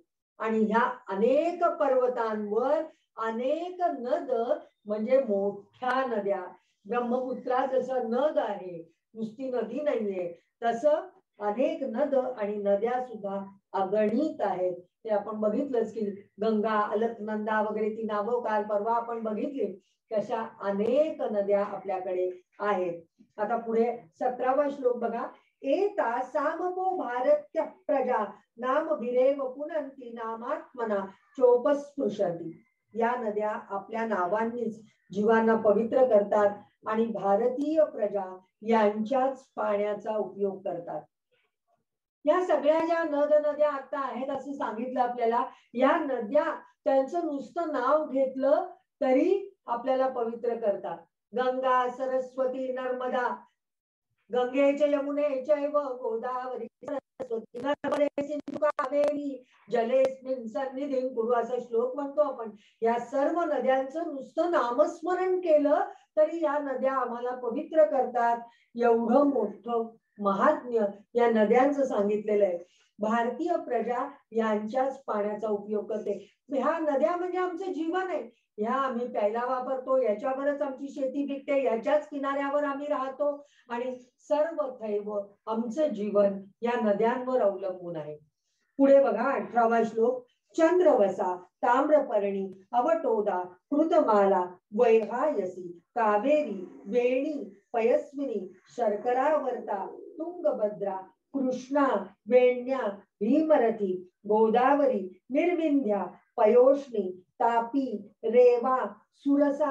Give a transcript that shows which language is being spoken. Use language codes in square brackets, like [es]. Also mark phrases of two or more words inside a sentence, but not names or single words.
[mr] आणि ह्या अनेक पर्वतांवर अनेक नद म्हणजे मोठ्या नद्या, ब्रह्मपुत्रा जसं नद आहे, नुसती नदी नाहीये, तसं अनेक नद आणि नद्या सुद्धा अगणित आहेत. ते आपण बघितलंच की गंगा, अलकनंदा वगैरे ती नावं काल परवा आपण बघितली, कशा अनेक नद्या आपल्याकडे आहेत. आता पुढे 17वा श्लोक बघा. [sa] एता सामपो भारत्य प्रजा नाम भिरेव पुनंती नामात्मना चोपस्पृशती. [mr] या नद्या आपल्या नावांनीच जीवांना पवित्र करतात आणि भारतीय प्रजा यांच्याच पाण्याचा उपयोग करतात. या सगळ्या ज्या नद नद्या आता आहेत असं सांगितलं आपल्याला, या नद्या त्यांचं नुसतं नाव घेतलं तरी आपल्याला पवित्र करतात. [sa] गंगा, सरस्वती, नर्मदा, गंगेचे यमुने चैव गोदावरी सरस्वती नर्मदे सिंधू कावेरी जलेस्मिन् सन्निधिं कुरु [mr] असा श्लोक म्हणतो आपण. या सर्व नद्यांचं नुसतं नामस्मरण केलं तरी या नद्या आम्हाला पवित्र करतात. एवढं मोठं महात्म्य या नद्यांचं सांगितलेलं आहे. भारतीय प्रजा यांच्याच पाण्याचा उपयोग करते. ह्या नद्या म्हणजे आमचं जीवन आहे. ह्या आम्ही प्यायला वापरतो, याच्यावरच आमची शेती पिकते, याच्याच किनाऱ्यावर आम्ही राहतो आणि सर्व थैव आमचं जीवन या नद्यांवर अवलंबून आहे. पुढे बघा 18वा श्लोक. [sa] चंद्रवसा ताम्रपर्णी अवटोदा कृतमाला वैहायसी कावेरी वेणी पयस्विनी शर्करावर्ता तुंगभद्रा कृष्णा वेण्या भीमरथी गोदावरी निर्विंध्या पयोष्णी तापी रेवा सुरसा